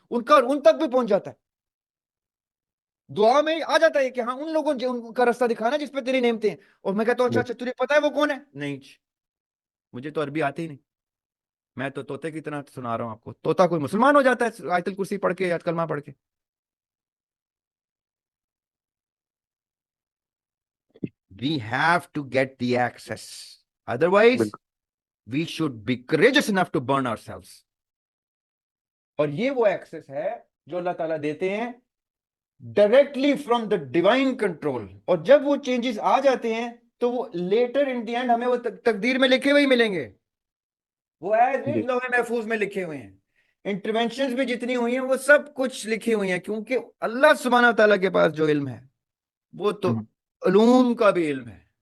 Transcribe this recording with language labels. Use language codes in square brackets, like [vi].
[ur] ان تک بھی پہنچ جاتا ہے. دعا میں آ جاتا ہے کہ ہاں ان لوگوں ان کا راستہ دکھانا جس پہ تیری نعمتیں ہیں. اور میں کہتا ہوں اچھا تجھے پتا ہے وہ کون ہے؟ نہیں، مجھے تو عربی آتی ہی نہیں. میں تو طوطے کی طرح سنا رہا ہوں آپ کو. طوطا کوئی مسلمان ہو جاتا ہے آیت الکرسی پڑھ کے یا کلمہ پڑھ کے؟ [en] We have to get the access. Otherwise, [ur] بالکل [en] we should be courageous enough to burn ourselves. [ur] اور یہ وہ ایکسس ہے جو اللہ تعالیٰ دیتے ہیں [en] Directly from the divine control. [ur] اور جب وہ چینجز آ جاتے ہیں تو وہ لیٹر ان دی اینڈ ہمیں وہ تقدیر میں لکھے ہوئے ہی ملیں گے. وہ ایز جی. لوح محفوظ میں لکھے ہوئے ہیں. انٹرونشنز بھی جتنی ہوئی ہیں وہ سب کچھ لکھی ہوئی ہیں, کیونکہ اللہ سبحانہ تعالیٰ کے پاس جو علم ہے وہ تو علوم کا بھی علم ہے.